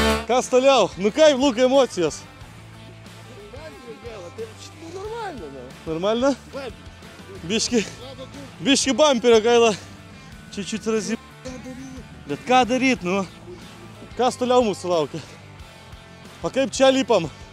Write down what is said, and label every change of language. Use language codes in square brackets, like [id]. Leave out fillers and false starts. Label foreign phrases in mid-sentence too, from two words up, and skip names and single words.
[lt] Kas toliau? Nu kaip, Lukai, emocijos? [ru] Нормально, да. Нормально? [lt] Biški bamperio gaila. Čiut razį. Bet ką daryt, nu? Kas toliau mūsų laukia? O kaip čia lipam?